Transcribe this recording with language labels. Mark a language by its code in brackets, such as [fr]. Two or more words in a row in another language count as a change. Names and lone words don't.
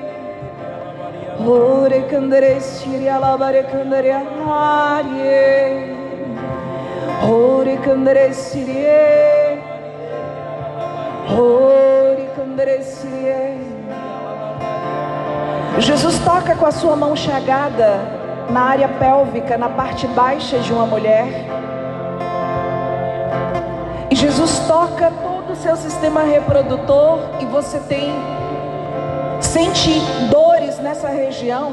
[pt] ore candere sirie alabare candere arie, ore candere sirie, ore candere sirie. Jesus toca com a sua mão chagada na área pélvica, na parte baixa de uma mulher. E Jesus toca todo o seu sistema reprodutor, e você sente dores nessa região.